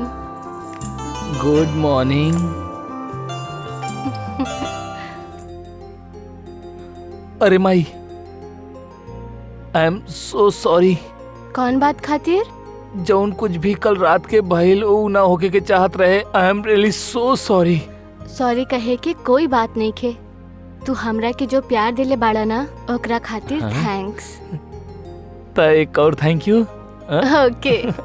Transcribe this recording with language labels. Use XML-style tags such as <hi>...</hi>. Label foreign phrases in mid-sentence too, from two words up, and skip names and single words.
<en>Good morning.</en> <bho>अरे माई,</bho> <en>I am so sorry.</en> <bho>कौन बात खातिर? जौन कुछ भी कल रात के भइल ऊ ना होके के चाहत रहे।</bho> <en>I am really so sorry.</en> <bho>सॉरी कहे के कोई बात नहीं खे। तू हमरा के जो प्यार दिले बाड़ा ना, ओकरा खातिर थैंक्स। त एक और</bho> <en>thank you.</en> <bho>ओके।</bho>